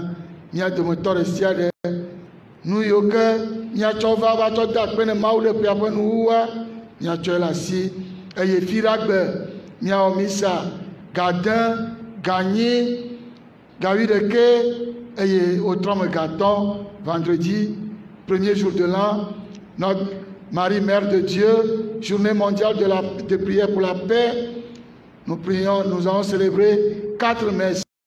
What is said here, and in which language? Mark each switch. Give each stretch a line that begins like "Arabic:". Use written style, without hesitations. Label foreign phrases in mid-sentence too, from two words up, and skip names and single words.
Ewe: Mia dometɔ ɖe sia ɖe nu yiwo ke miatsɔ va tsɔ da akpe ne Mawu ɖe ƒea ƒe nuwuwua miatsɔe le asi eye fiɖagbe miawɔ misa gadin ganyi gawiɖeke eye wotrɔme gatɔ̃
French: vendredi 1er jour de l'an notre Marie Mère de Dieu, journée mondiale de prière pour la paix. Nous prions, nous allons célébrer 4 messes.